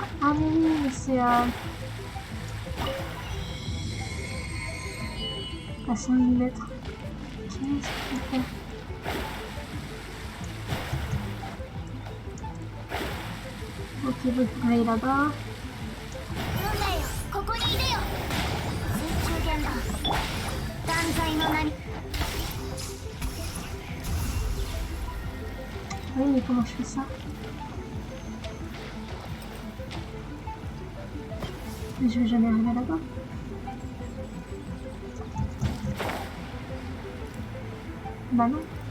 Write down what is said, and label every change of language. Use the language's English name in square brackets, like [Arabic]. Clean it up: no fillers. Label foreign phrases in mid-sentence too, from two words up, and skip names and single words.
[French] Ah mais oui, mais c'est... à 100 mm. Qu'est-ce qu'il faut faire? Ok, bon, il faut aller là-bas. [Japanese] 運命よここにいでよ水中言論断罪の名に [French] Oui, mais comment je fais ça? Mais je vais jamais arriver là-bas. Bah non.